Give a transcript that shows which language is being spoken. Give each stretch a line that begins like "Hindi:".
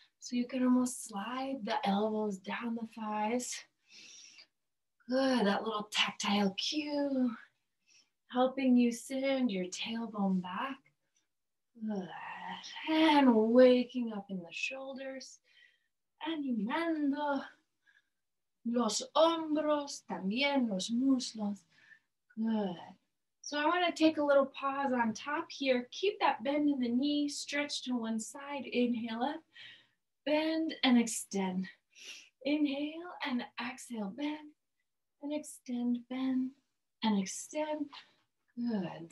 English: So you can almost slide the elbows down the thighs. Good. That little tactile cue, helping you send your tailbone back. Good. And waking up in the shoulders.
Spanish: Animando los hombros, también los muslos.
English: Good. So I want to take a little pause on top here. Keep that bend in the knee, stretch to one side. Inhale up, bend and extend. Inhale and exhale, bend and extend, bend and extend. Good.